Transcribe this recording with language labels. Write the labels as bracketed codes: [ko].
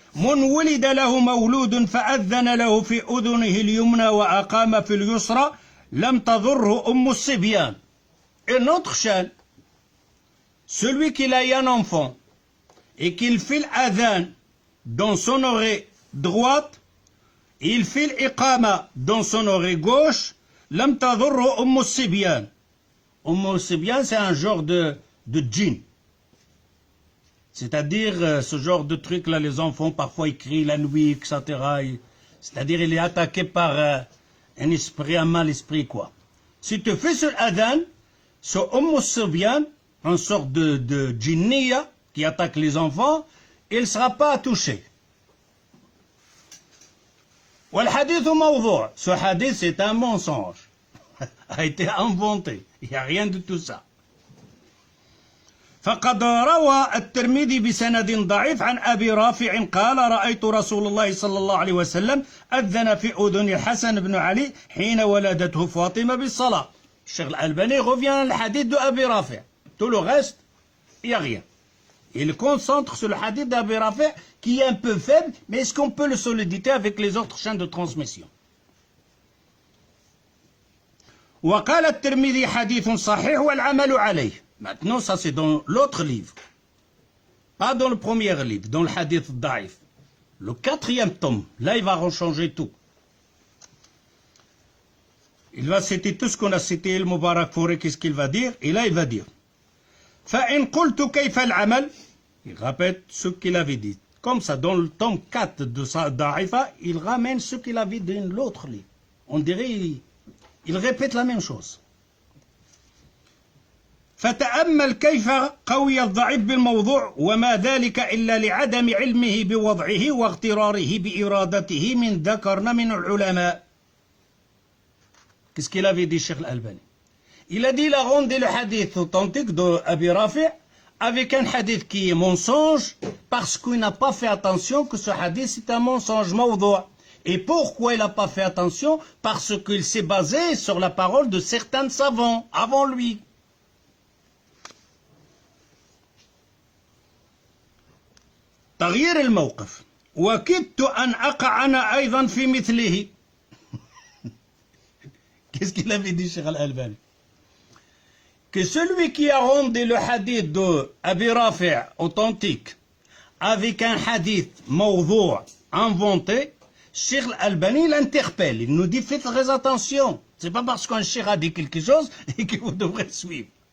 [ar] من ولد له مولود فأذن له في أذنه اليمنى وأقام في اليسرى لم تضره أم الصبيان. [fr] Une autre chaîne, celui qui a eu un enfant et qu'il fait l'adhan dans son oreille droite, il fait l'iqama dans son oreille gauche, [ar] لم تضره أم الصبيان. [fr] أم الصبيان c'est un genre de djinn. C'est-à-dire, ce genre de truc-là, les enfants, parfois, ils crient la nuit, etc. C'est-à-dire, il est attaqué par un esprit, un mal esprit, quoi. Si tu fais ce adhan, ce Sibyan, une sorte de djinniya qui attaque les enfants, il ne sera pas touché. [ar] والحديث موضوع. [fr] Ce hadith, c'est un mensonge. A été inventé. Il n'y a rien de tout ça. [ar] فقد روى الترمذي بسند ضعيف عن أبي رافع قال رأيت رسول الله صلى الله عليه وسلم أذن في أذن الحسن بن علي حين ولدته فاطمة بالصلاة. [fr] الشيخ الألباني revient le hadith de Abi Rafi'. Tout le reste, il n'y a rien. Il concentre sur le hadith d'Abi Rafi' qui est un peu faible, mais est-ce qu'on peut le soliditer avec les autres chaînes de transmission? [ar] وقال الترمذي حديث صحيح والعمل عليه. [fr] Maintenant, ça c'est dans l'autre livre. Pas dans le premier livre, dans le hadith daif. Le 4e tome. Là, il va rechanger tout. Il va citer tout ce qu'on a cité, le Mubarak Fouri, qu'est-ce qu'il va dire? Et là, il va dire. [ar] فَإِنْ قُلْتُ كَيْفَ الْعَمَلِ. [fr] Il répète ce qu'il avait dit. Comme ça, dans le tome 4 de sa Da'ifa, il ramène ce qu'il avait dit dans l'autre livre. On dirait, il répète la même chose. [ar] فتأمل كيف قوي الضعيف بالموضوع وما ذلك إلا لعدم علمه بوضعه واغتراره بإرادته من ذكرنا من العلماء. [fr] Qu'est-ce qu'il avait dit Cheikh Al-Albani? Il a dit il a rendu le hadith authentique de Abi Rafi' avec un hadith qui est mensonge parce qu'il n'a pas fait attention que ce hadith c'est un mensonge mawdou'. Et pourquoi il n'a pas fait attention? Parce qu'il s'est basé sur la parole de certains savants avant lui. [ar] تغيير الموقف وكدت أن أقع أنا أيضا في مثله. [fr] Qu'est-ce qu'il avait dit Cheikh Al-Albani? Que celui qui a rendu le hadith de Abi Rafi' authentique avec un hadith mawdou' inventé, Cheikh Al-Albani l'interpelle. Il nous dit faites très attention. C'est pas parce qu'un cheikh a dit quelque chose et que vous devrez suivre.